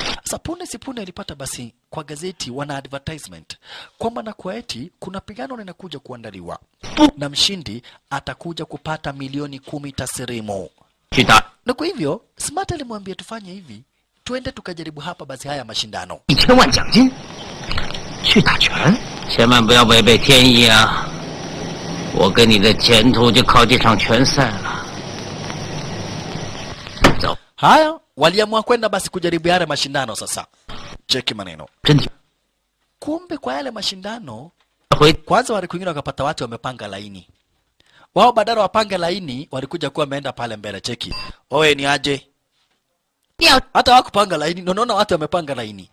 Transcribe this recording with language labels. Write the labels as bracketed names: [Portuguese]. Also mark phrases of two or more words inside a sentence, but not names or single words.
[Swahili] Sasa punde si punde alipata basi kwa gazeti wana advertisement kwamba na kwa eti kuna pigano linakuja kuandaliwa na mshindi atakuja kupata milioni 10 taslimu. Na kwa hivyo Smart alimwambia tufanye hivi, tuende tukajaribu hapa basi haya mashindano. [Chinese] 1000 万奖金去打拳，千万不要违背天意啊！我跟你的前途就靠这场拳赛了。走。 [Swahili] Haya, waliamua kwenda basi kujaribu yale mashindano sasa. Cheki maneno. Kumbe kwa yale mashindano kwanza walikuingia wakapata watu wamepanga laini. Wao badala wapange laini walikuja kuwa wameenda pale mbele. Cheki. Oe ni aje? Hata wakupanga laini, unaona watu wamepanga laini.